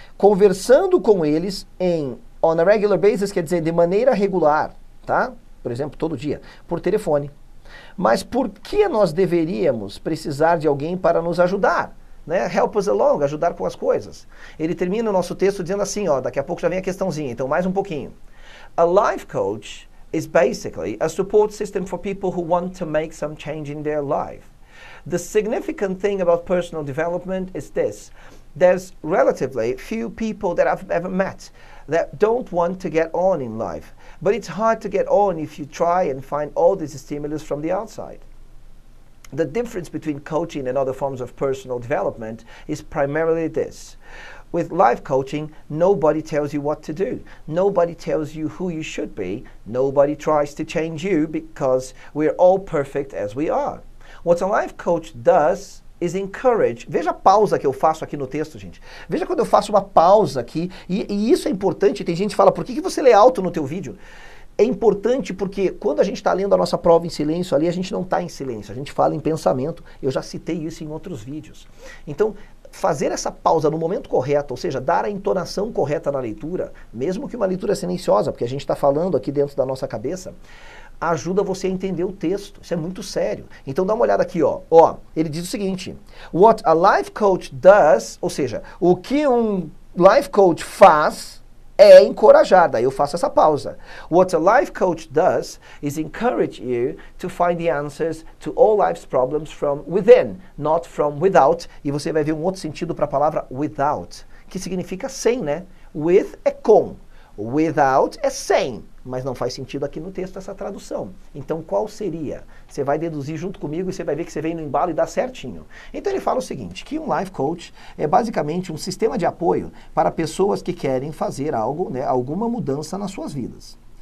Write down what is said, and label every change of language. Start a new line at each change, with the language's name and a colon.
Portuguese: Conversando com eles
English: on a regular basis,
Portuguese: quer dizer, de maneira regular, tá? Por exemplo, todo dia, por telefone. Mas por que nós deveríamos precisar de alguém para nos ajudar? Né?
English: Help us along,
Portuguese: ajudar com as coisas. Ele termina o nosso texto dizendo assim, daqui a pouco já vem a questãozinha, então mais um pouquinho.
English: A life coach is basically a support system for people who want to make some change in their life. The significant thing about personal development is this. there's relatively few people that I've ever met that don't want to get on in life. But it's hard to get on if you try and find all this stimulus from the outside. The difference between coaching and other forms of personal development is primarily this. With life coaching, nobody tells you what to do. Nobody tells you who you should be. Nobody tries to change you because we're all perfect as we are. What a life coach does is encourage.
Portuguese: Veja a pausa que eu faço aqui no texto, gente. Veja quando eu faço uma pausa aqui, e isso é importante. Tem gente que fala, por que você lê alto no teu vídeo? É importante porque quando a gente está lendo a nossa prova em silêncio ali, a gente não está em silêncio, a gente fala em pensamento. Eu já citei isso em outros vídeos. Então, fazer essa pausa no momento correto, ou seja, dar a entonação correta na leitura, mesmo que uma leitura silenciosa, porque a gente está falando aqui dentro da nossa cabeça, ajuda você a entender o texto. Isso é muito sério. Então dá uma olhada aqui, ó. Ele diz o seguinte:
English: What a life coach does,
Portuguese: ou seja, o que um life coach faz é encorajar. Daí eu faço essa pausa.
English: What a life coach does is encourage you to find the answers to all life's problems from within, not from without.
Portuguese: E você vai ver um outro sentido para a palavra without, que significa sem, né? With é com. Without é sem. Mas não faz sentido aqui no texto essa tradução. Então qual seria? Você vai deduzir junto comigo e você vai ver que você vem no embalo e dá certinho. Então ele fala o seguinte, que um life coach é basicamente um sistema de apoio para pessoas que querem fazer algo, né, alguma mudança nas suas vidas.